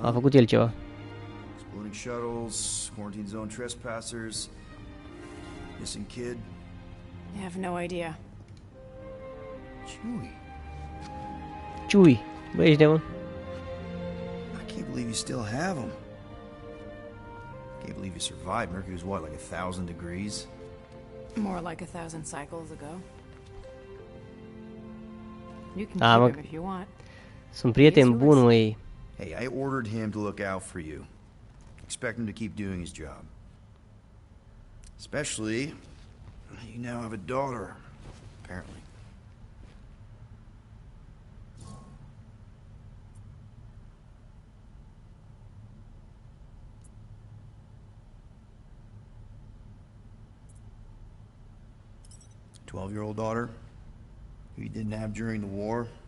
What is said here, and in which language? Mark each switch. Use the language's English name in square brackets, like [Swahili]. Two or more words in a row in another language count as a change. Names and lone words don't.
[Romanian] A făcut el ceva. [English] Exploding shuttles, quarantine zone trespassers, missing kid. I have no idea. Chewie. [Romanian] Ciui. Bă, ești de mă? [English] I can't believe you still have him. Can't believe you survived. Mercury was what, like 1,000 degrees? More like 1,000 cycles ago. You can [Romanian] Ah, [English] keep [Romanian] mă. [English] him if you want. [Romanian] Sunt prieten bun, măi. [English] Hey, I ordered him to look out for you. Expect him to keep doing his job. Especially, you now have a daughter, apparently. Twelve-year-old daughter who you didn't have during the war.